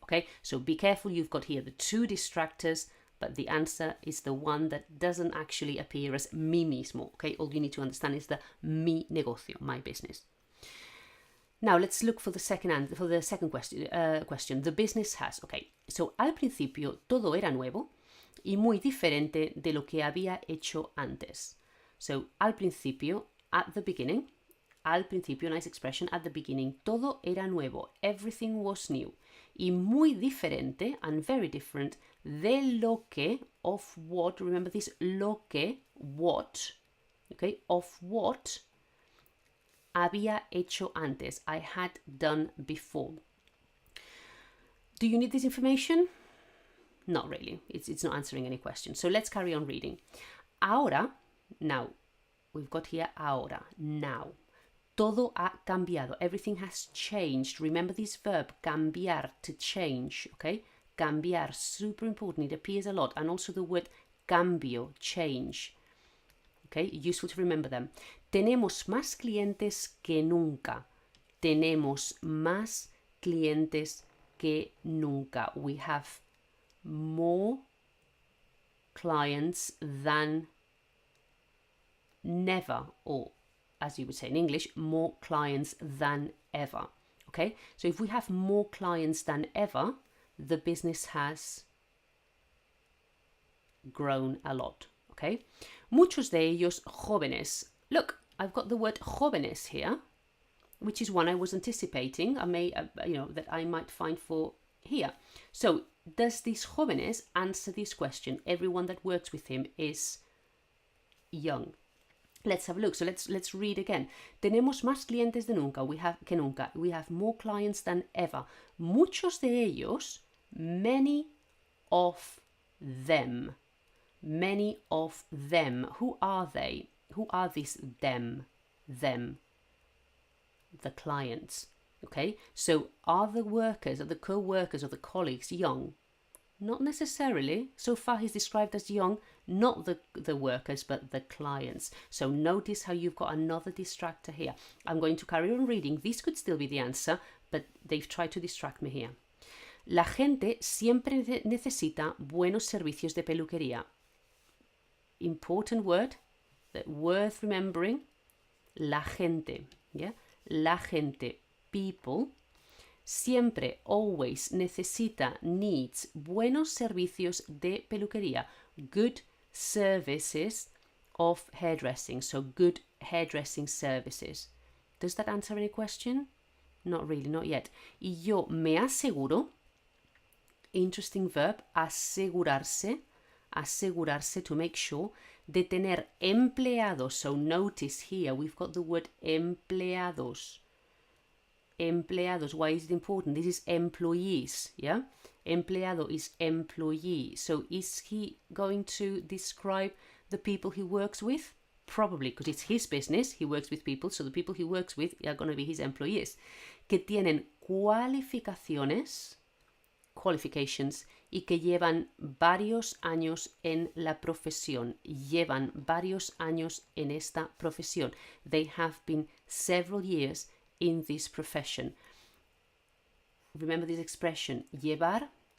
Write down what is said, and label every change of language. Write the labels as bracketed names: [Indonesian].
[English] Okay, so be careful, you've got here the 2 distractors, but the answer is the one that doesn't actually appear as [Spanish] mi mismo. [English] Okay, all you need to understand is the [Spanish] mi negocio, [English] my business. Now let's look for the second question. The business has. Okay, so [Spanish] al principio todo era nuevo y muy diferente de lo que había hecho antes. [English] So [Spanish] al principio, [English] at the beginning, al principio, nice expression, at the beginning, [Spanish] todo era nuevo, [English] everything was new. [Spanish] Y muy diferente, [English] and very different, [Spanish] de lo que, [English] of what, remember this, [Spanish] lo que, [English] what, okay, of what [Spanish] había hecho antes, [English] I had done before. Do you need this information? Not really. It's not answering any question. So let's carry on reading. [Spanish] Ahora, [English] now, we've got here [Spanish] ahora, [English] now. [Spanish] Todo ha cambiado. [English] Everything has changed. Remember this verb, cambiar, to change, okay? Cambiar, super important. It appears a lot. And also the word cambio, change. Okay, useful to remember them. [Spanish] Tenemos más clientes que nunca. Tenemos más clientes que nunca. [English] We have more clients than never, or as you would say in English, more clients than ever. Okay, so if we have more clients than ever, the business has grown a lot. Okay, [Spanish] muchos de ellos jóvenes. [English] Look, I've got the word jóvenes here, which is one I was anticipating. That I might find for here. So does these jóvenes answer this question? Everyone that works with him is young. Let's have a look. So let's read again. [Spanish] Tenemos más clientes de nunca. Que nunca. [English] We have more clients than ever. [Spanish] Muchos de ellos, [English] many of them. Many of them. Who are they? Who are these them? Them. The clients. Okay, so are the workers, are the co-workers, or the colleagues young? Not necessarily. So far he's described as young, not the workers, but the clients. So notice how you've got another distractor here. I'm going to carry on reading. This could still be the answer, but they've tried to distract me here. [Spanish] La gente siempre necesita buenos servicios de peluquería. [English] Important word, that worth remembering. [Spanish] La gente, [English] yeah? La gente, people, [Spanish] siempre, [English] always, [Spanish] necesita, [English] needs, [Spanish] buenos servicios de peluquería, [English] good services of hairdressing, so good hairdressing services. Does that answer any question? Not really, not yet. [Spanish] Y yo me aseguro, [English] interesting verb, asegurarse, asegurarse, to make sure, [Spanish] de tener empleados. [English] So notice here we've got the word empleados. Empleados, why is it important? This is employees, yeah? Empleado is employee. So is he going to describe the people he works with? Probably, because it's his business. He works with people, so the people he works with are going to be his employees. [Spanish] Que tienen qualificaciones, [English] qualifications, [Spanish] y que llevan varios años en la profesión. Llevan varios años en esta profesión. [English] They have been several years in this profession. Remember this expression, llevar